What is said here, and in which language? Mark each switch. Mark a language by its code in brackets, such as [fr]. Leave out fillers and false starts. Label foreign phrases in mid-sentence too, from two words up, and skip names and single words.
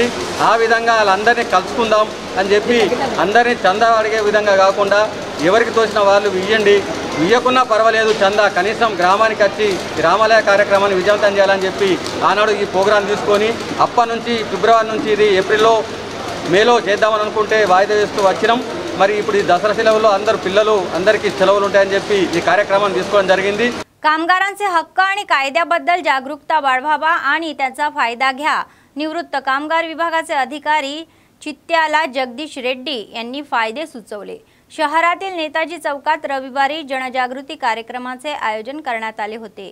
[te] ఆ విధంగా వాళ్ళందరినీ కలుసుకుందాం అని చెప్పి అందరినీ చందా అడిగే విధంగా కాకుండా ఎవరికి తోచిన వాళ్ళు ఇవ్వండి, ఇవ్వకున్నా పర్వాలేదు, చందా కనీసం గ్రామానికి వచ్చి రామాలయ కార్యక్రమాన్ని విజయవంతం చేయాలని చెప్పి ఆనాడు ఈ ప్రోగ్రాం తీసుకొని అప్పటి నుంచి ఫిబ్రవరి నుంచి ఇది ఏప్రిల్లో మేలో చేద్దామని అనుకుంటే వాయిదా వేస్తూ వచ్చినాం. మరి ఇప్పుడు ఈ दसरा సెలవుల్లో అందరు పిల్లలు అందరికీ సెలవులు ఉంటాయని చెప్పి ఈ కార్యక్రమాన్ని తీసుకోవడం జరిగింది. [mr] कामगारांचे हक्क आणि कायद्याबद्दल जागरूकता वाढवावा आणि त्याचा फायदा घ्या. निवृत्त कामगार विभागाचे अधिकारी चित्त्याला जगदीश रेड्डी यांनी फायदे सुचवले. शहरातील नेताजी चौकात रविवारी जनजागृती कार्यक्रमाचे आयोजन करण्यात आले होते.